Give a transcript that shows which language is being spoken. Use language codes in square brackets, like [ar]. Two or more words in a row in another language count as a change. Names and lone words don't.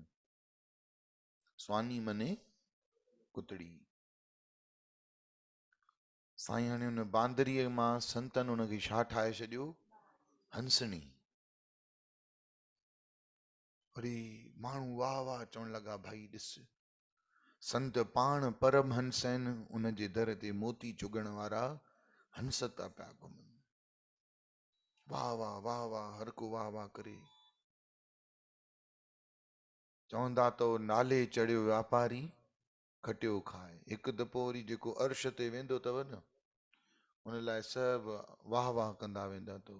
[sd] स्वानी मने कुतड़ी। साईं हाणे हुन बांदरीअ मां संतनि हुनखे छा ठाहे छॾियो? हंसणी। वरी माण्हू वाह वाह चवण लॻा, भाई ॾिस संत पाण परम हंस आहिनि, उनजे दर ते मोती चुगण वारा हंस था पिया घुमनि। वाह वाह वाह वाह, हर को वाह वाह करे। चवंदा तो नाले चढ़ियो वापारी खटियो खाए। हिकु दफ़ो वरी जेको अर्श ते वेंदो अथव न, हुन लाइ सभु वाह वाह कंदा वेंदा तो।